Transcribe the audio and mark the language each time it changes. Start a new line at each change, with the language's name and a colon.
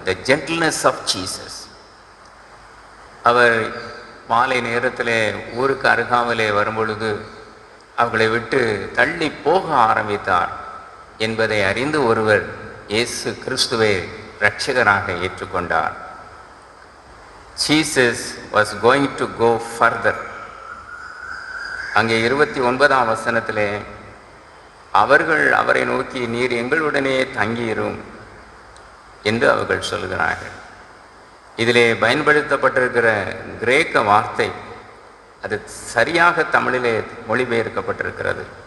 English: The gentleness of Jesus.
Tamil: அவர் மாலை நேரத்திலே ஊருக்கு அருகாமலே வரும்பொழுது அவர்களை விட்டு தள்ளி போக ஆரம்பித்தார் என்பதை அறிந்து ஒருவர் இயேசு கிறிஸ்துவை இரட்சகராக ஏற்றுக்கொண்டார்.
English: Jesus was going to go further.
Tamil: அங்கே 29ஆம் வசனத்திலே, அவர்கள் அவரை நோக்கி, நீர் எங்களுடனே தங்கியிரும் என்று அவர்கள் சொல்கிறார்கள். இதிலே பயன்படுத்தப்பட்டிருக்கிற கிரேக்க வார்த்தை அது சரியாக தமிழிலே மொழிபெயர்க்கப்பட்டிருக்கிறது.